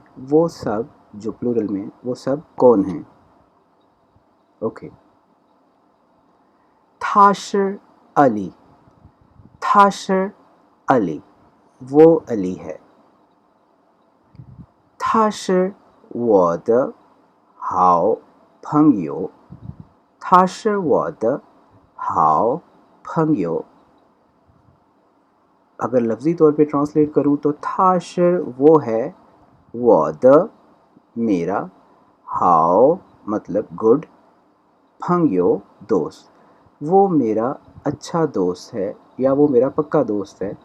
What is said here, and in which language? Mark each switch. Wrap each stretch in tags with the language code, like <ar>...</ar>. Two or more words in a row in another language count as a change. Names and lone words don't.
<ur>وہ سب، جو پلورل میں، وہ سب کون ہیں? اوکے۔ تھاشر علی. تھاشر علی، وہ علی ہے. تھاشر وہ</ur> <zh>的好朋友。他是我的好朋友।</zh> <ur>اگر لفظی طور پہ ٹرانسلیٹ کروں تو تھاشر وہ ہے، وہ دہ میرا، ہاؤ مطلب گڈ، فنگیو دوست، وہ میرا اچھا دوست ہے یا وہ میرا پکا دوست ہے.</ur>